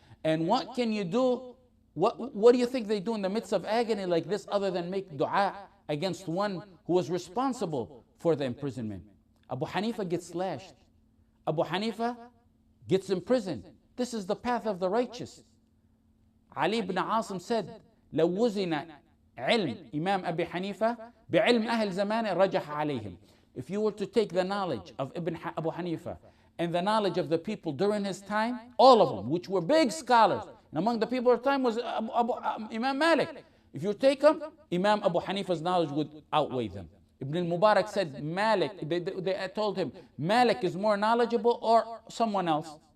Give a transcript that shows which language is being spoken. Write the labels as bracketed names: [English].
[English] And what can you do? What do you think they do in the midst of agony like this other than make dua against one who was responsible for the imprisonment? Abu Hanifa gets slashed. Abu Hanifa gets imprisoned. This is the path of the righteous. [Arabic] Ali ibn Asim said, لو وزن علم إمام أبي حنيفة بعلم أهل زمانه رجح عليهم. [English] If you were to take the knowledge of Abu Hanifa and the knowledge of the people during his time, all of them, which were big scholars, and among the people of the time was Imam Malik. If you take them, Imam Abu Hanifa's knowledge would outweigh them. Ibn al-Mubarak said Malik, they told him, Malik is more knowledgeable or someone else.